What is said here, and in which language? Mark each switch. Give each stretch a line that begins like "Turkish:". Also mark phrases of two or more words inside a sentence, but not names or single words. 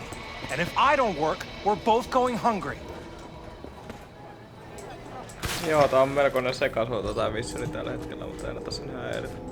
English: And if I don't work, we're both going hungry.
Finnish: Joo, tää on melkoinen sekasuoto tää missioni tällä hetkellä, mutta ei tässä ihan häiritä.